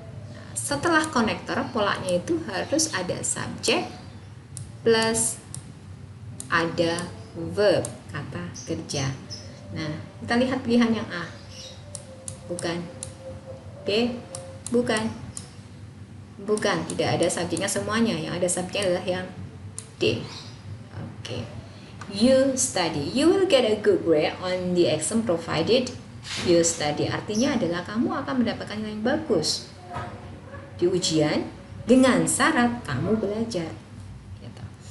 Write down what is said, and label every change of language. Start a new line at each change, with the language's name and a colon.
Indonesian: Nah, setelah konektor polanya itu harus ada subjek plus ada verb kata kerja. Nah, kita lihat pilihan yang A. Bukan. B. Bukan. Tidak ada subjeknya semuanya. Yang ada subjeknya adalah yang D.
English: Oke. You study. You will get a good grade on the exam provided you study.
Indonesian: Artinya adalah kamu akan mendapatkan nilai yang bagus di ujian dengan syarat kamu belajar. Gitu.